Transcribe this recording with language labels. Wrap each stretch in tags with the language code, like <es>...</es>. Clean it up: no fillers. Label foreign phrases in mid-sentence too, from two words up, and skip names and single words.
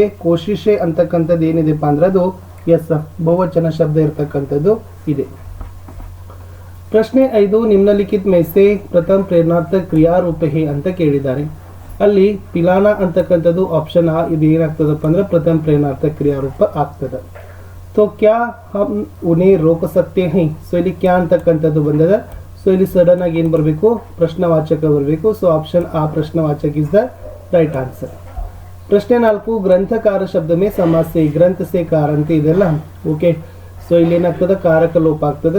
<kn>ಕೋಶಿಶೆ ಅಂತಕ್ಕಂಥದ್ದು ಏನಿದೆಪ್ಪ ಅಂದ್ರೆ ಅದು ಎಸ್ ಬಹುವಚನ ಶಬ್ದ ಇರತಕ್ಕಂಥದ್ದು ಇದೆ. ಪ್ರಶ್ನೆ 5,</kn> <hi>निम्नलिखित में से प्रथम प्रेरणार्थक क्रियारूप है</hi> <kn>ಅಂತ ಕೇಳಿದ್ದಾರೆ. ಅಲ್ಲಿ ಪಿಲಾನ ಅಂತಕ್ಕಂಥದ್ದು ಆಪ್ಷನ್ ಆ ಇದು ಏನಾಗ್ತದಪ್ಪ ಅಂದ್ರೆ ಪ್ರಥಮ ಪ್ರೇರಣಾರ್ಥಕ ಕ್ರಿಯಾರೂಪ ಆಗ್ತದೆ.</kn> <hi>तो क्या हम उन्हें रोक सकते हैं?</hi> <kn>ಸೊ ಇಲ್ಲಿ ಕ್ಯಾ ಅಂತಕ್ಕಂಥದ್ದು ಬಂದದ. ಸೊ ಇಲ್ಲಿ ಸಡನ್ ಆಗಿ ಏನು ಬರಬೇಕು? ಪ್ರಶ್ನವಾಚಕ ಬರಬೇಕು. ಸೊ ಆಪ್ಷನ್ ಆ ಪ್ರಶ್ನವಾಚಕ</kn> <en>is the right answer.</en> <kn>ಪ್ರಶ್ನೆ 4,</kn> <hi>ग्रंथकार शब्द में समास से ग्रंथ से कार</hi> <kn>ಅಂತ ಇದೆಲ್ಲ ಓಕೆ. ಸೊ ಇಲ್ಲಿ ಏನಾಗ್ತದೆ? ಕಾರಕ ಲೋಪ ಆಗ್ತದೆ.</kn>